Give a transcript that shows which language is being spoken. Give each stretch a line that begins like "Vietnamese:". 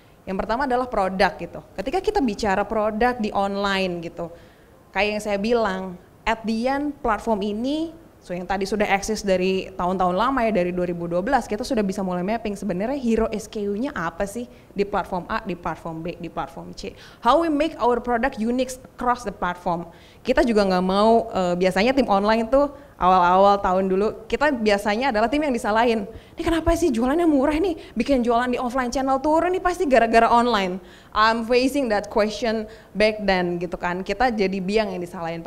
Indonesian: Yang pertama adalah produk gitu. Ketika kita bicara produk di online gitu, kayak yang saya bilang,
English: at the end
Indonesian: platform ini, yang tadi sudah eksis dari tahun-tahun lama ya, dari 2012, kita sudah bisa mulai mapping sebenarnya hero SKU-nya apa sih di platform A, di platform B, di platform C.
English: How we make our product unique across the platform.
Indonesian: Kita juga nggak mau, biasanya tim online tuh awal-awal tahun dulu, kita biasanya adalah tim yang disalahin. Ini kenapa sih jualannya murah nih, bikin jualan di offline channel turun nih pasti gara-gara online.
English: I'm facing that question back then
Indonesian: gitu kan, kita jadi biang yang disalahin.